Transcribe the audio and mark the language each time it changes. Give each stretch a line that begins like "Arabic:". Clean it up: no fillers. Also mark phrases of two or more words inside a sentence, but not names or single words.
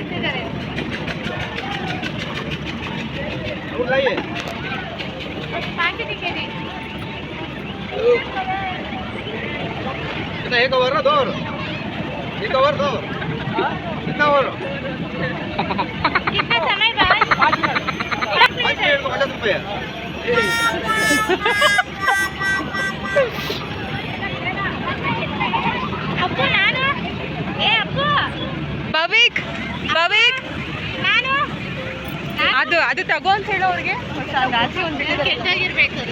Hindi: एक ओवर दो ओवर एक ओवर दो कितना ओवर कितना समय बाद 50 रुपये
Kannada: ಅಪ್ಪು ನಾನು ಅಪ್ಪು ಭವಿಕ್ ನಾನು ಅದು ತಗೋ ಅಂತ ಹೇಳೋ ಅವ್ರಿಗೆ ಕೆಟ್ಟಾಗಿರ್ಬೇಕು ಅದು